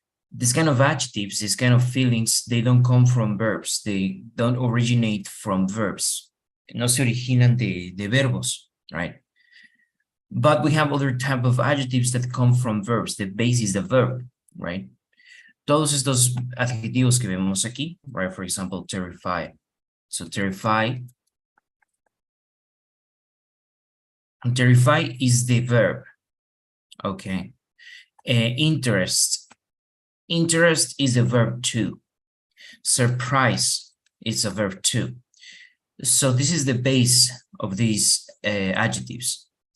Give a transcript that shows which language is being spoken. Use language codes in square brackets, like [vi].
[en] This kind of adjectives, this kind of feelings, they don't come from verbs. They don't originate from verbs. [es] No se originan de verbos, [en] right? But we have other type of adjectives that come from verbs. The base is the verb, right? [es] Todos estos adjetivos que vemos aquí, right? [en] For example, terrify. So terrify is the verb, okay? Interest is a verb too. Surprise is a verb too. So this is the base of these adjectives.